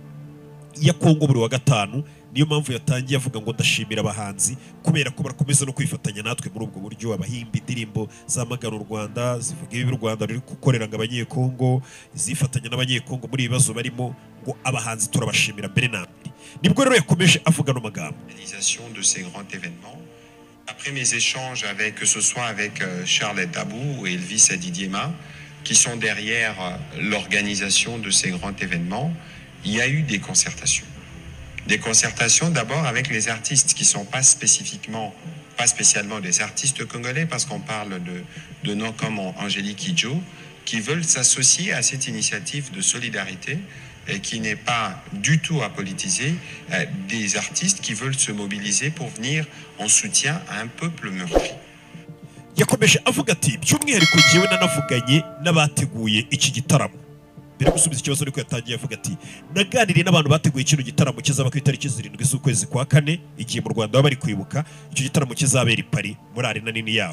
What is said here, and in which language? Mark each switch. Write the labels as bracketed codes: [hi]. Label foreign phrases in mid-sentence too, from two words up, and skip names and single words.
[rw] ya Kongo buri wa gatanu niyo mpamvu yatangiye avuga ngo ndashimira abahanzi kubera ko barakomeza no kwifatanya natwe muri ubwo buryo abahimba indirimbo zamagana u Rwanda zivuga ibi u Rwanda ruri gukorera ngo abanyekongo zifatanya n'abanyekongo muri ibibazo barimo ngo abahanzi turabashimira mbere na mbere nibwo rero yakomeje avuga no magambo [fr] de ces grands événements. Après mes échanges avec que ce soit avec Charlotte Dabou et Elvis Didiema qui sont derrière l'organisation de ces grands événements, il y a eu des concertations. Des concertations d'abord avec les artistes qui ne sont pas spécifiquement pas spécialement des artistes congolais, parce qu'on parle de noms comme Angélique Kidjo, qui veulent s'associer à cette initiative de solidarité et qui n'est pas du tout à politiser, des artistes qui veulent se mobiliser pour venir en soutien à un peuple meurtri. [rw] yakomeje avuga ati by'umwihariko njyewe nanavuganye n'abateguye iki gitaramo. Mbere yo gusubiza ikibazo ariko yatangiye avuga ati naganiriye n'abantu bateguye kino gitaramo kizaba ku itariki 7 z'ukwezi kwa kane igihe mu Rwanda baba bari kwibuka icyo gitaramo kizabera i Paris muri arena nini yaho.